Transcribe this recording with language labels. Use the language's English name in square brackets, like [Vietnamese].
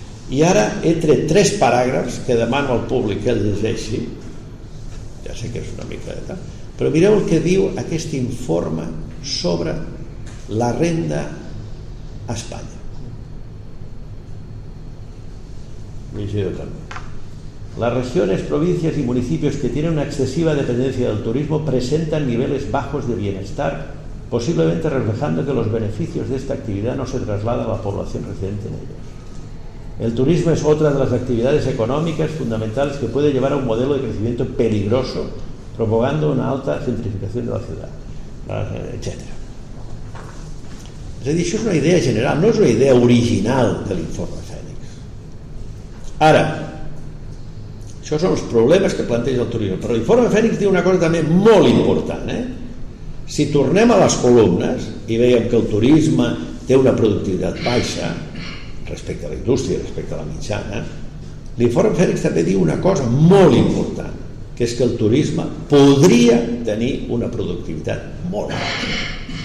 [Catalan] I ara he tret tres paràgrafs que demano al públic que el llegeixi. Ja sé que és una mica de tal, però mireu el que diu aquest informe sobre la renda a Espanya. [Spanish] Las regiones, provincias y municipios que tienen una excesiva dependencia del turismo presentan niveles bajos de bienestar, posiblemente reflejando que los beneficios de esta actividad no se trasladan a la población residente en ellos. El turismo es otra de las actividades económicas fundamentales que puede llevar a un modelo de crecimiento peligroso, propagando una alta gentrificación de la ciudad, etc. Es decir, eso es una idea general, no es una idea original del informe Fènix. [Catalan] Ara, això són els problemes que planteja el turisme, però l'informe Fènix diu una cosa també molt important. Si tornem a les columnes i veiem que el turisme té una productivitat baixa respecte a la indústria, respecte a la mitjana, l'informe Fènix també diu una cosa molt important, que és que el turisme podria tenir una productivitat molt alta.